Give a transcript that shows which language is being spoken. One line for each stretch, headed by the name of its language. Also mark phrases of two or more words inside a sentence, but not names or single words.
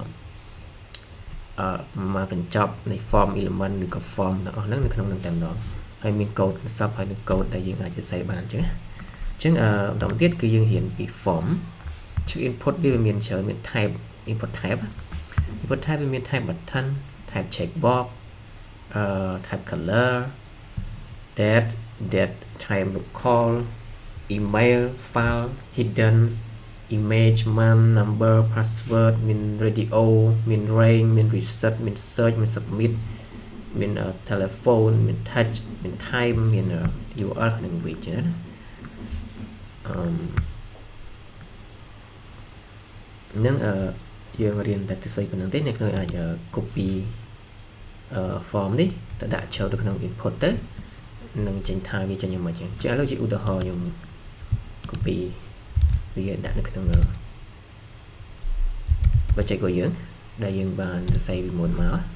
Khmer: មកកញ្ចប់នៃ
English: form element
Khmer: ឬក៏ form ទាំងអស់ហ្នឹងនៅក្នុងនឹងតែម្ដងហើយមាន code សពហើយនឹង code ដែលយើងអាចសរសេរបានអញ្ចឹងបន្តទៀតគឺយើងរៀនពី form ជា input វាមានច្រើនមាន
English: type input type
Khmer: វាមាន
English: type button type checkbox type color date time local email file hidden image month number password មាន radio មាន range មាន reset មាន search មាន submit មាន telephone មាន touch មាន time មាន URL និង widget ណា
Khmer: នឹងយើងរៀនតែទស្សនប៉ុណ្្នឹងទេអ្នកខ្ញុំអាច
English: copy form
Khmer: នេះទៅដាក់ចូលទៅក្នុង input ទៅនឹងចេញថាវាចេញយ៉ាងម៉េចចឹងឥឡូវជាឧទាហរណ៍ខ្ញុំ copy វាដាក់នៅក្នុង project របស់យើងដែលយើងបានសរសេរពីមុនមក